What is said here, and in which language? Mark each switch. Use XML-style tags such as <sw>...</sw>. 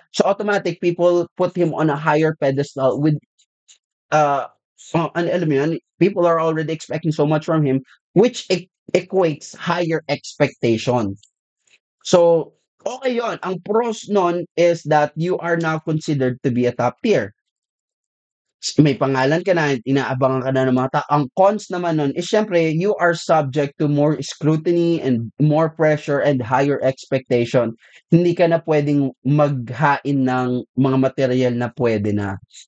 <en>So automatic people put him on a higher pedestal with uh</en> <tl>alam mo yun,</tl> <en>people are already expecting so much from him, which equates higher expectation. So,</en> <tl>okay yon. Ang pros nun</tl> <en>is that you are now considered to be a top tier.</en> <tl>May pangalan ka na, inaabangan ka na ng mga tao. Ang cons naman nun is syempre,</tl> <en>you are subject to more scrutiny and more pressure and higher expectation.</en> <tl>Hindi ka na pwedeng maghain ng mga material na pwede na.</tl>